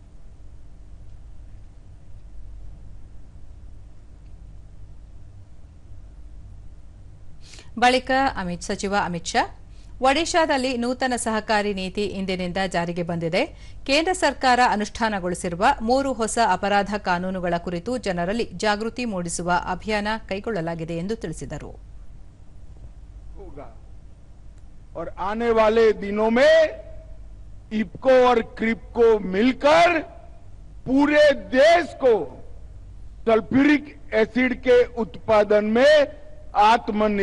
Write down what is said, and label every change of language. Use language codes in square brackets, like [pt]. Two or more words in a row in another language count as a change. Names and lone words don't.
[kn] ಬಳಿಕ ಸಚಿವ ಅಮಿತ್ ಶಾ, ಒಡಿಶಾದಲ್ಲಿ ನೂತನ ಸಹಕಾರಿ ನೀತಿ ಇಂದಿನಿಂದ ಜಾರಿಗೆ ಬಂದಿದೆ. ಕೇಂದ್ರ ಸರ್ಕಾರ ಅನುಷ್ಠಾನಗೊಳಿಸಿರುವ 3 ಹೊಸ ಅಪರಾಧ ಕಾನೂನುಗಳ ಕುರಿತು ಜನರಲ್ಲಿ ಜಾಗೃತಿ ಮೂಡಿಸುವ ಅಭಿಯಾನ ಕೈಗೊಳ್ಳಲಾಗಿದೆ ಎಂದು ತಿಳಿಸಿದರು. [hi] और आने वाले दिनों में इफको और क्रिप्को मिलकर पूरे देश को सल्फ्यूरिक एसिड के उत्पादन में आत्मनिर्भर करेंगे.